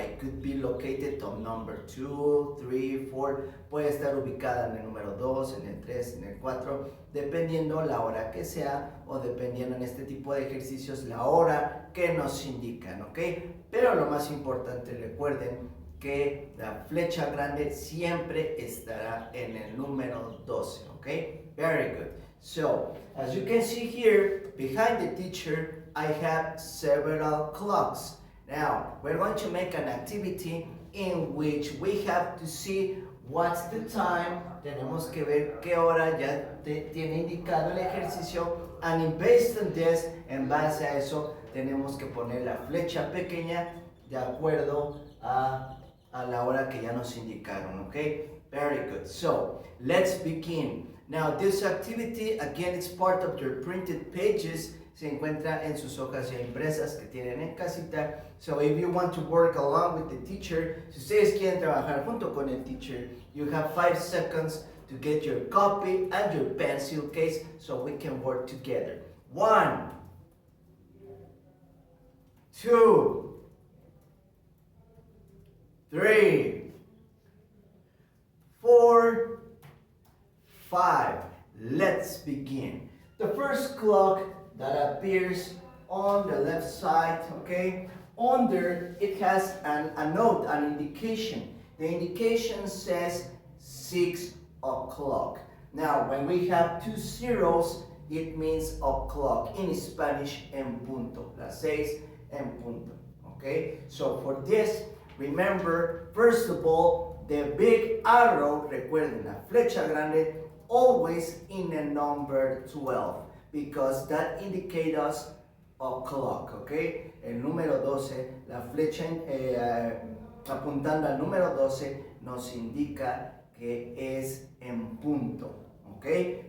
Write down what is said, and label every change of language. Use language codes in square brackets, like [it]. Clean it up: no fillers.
[en] It could be located on number 2, 3, 4, [es] puede estar ubicada en el número 2, en el 3, en el 4, dependiendo la hora que sea o dependiendo en este tipo de ejercicios la hora que nos indican, ¿ok? Pero lo más importante, recuerden que la flecha grande siempre estará en el número 12, ¿ok? [en] Very good. So, as you can see here, behind the teacher, I have several clocks. Now, we're going to make an activity in which we have to see what's the time. [es] Tenemos que ver qué hora ya tiene indicado el ejercicio. [en] And based on this, [es] en base a eso, tenemos que poner la flecha pequeña de acuerdo a la hora que ya nos indicaron, okay? [en] Very good. So, let's begin. Now, this activity, again, it's part of your printed pages. [es] Se encuentra en sus hojas ya impresas que tienen en casita. [en] So, if you want to work along with the teacher, [es] si ustedes quieren trabajar junto con el teacher, [en] you have 5 seconds to get your copy and your pencil case so we can work together. 1, 2, 3, 4, 5. Let's begin. The first clock that appears on the left side, okay? Under it has a note, an indication. The indication says 6 o'clock. Now, when we have 2 zeros, it means o'clock. In Spanish, [es] en punto. Las 6 en punto, [en] okay? So for this, remember, first of all, the big arrow, [es] recuerden, la flecha grande, [en] always in the number 12, because that indicates us o'clock, okay? [es] El número 12, la flecha apuntando al número 12 nos indica que es en punto, okay?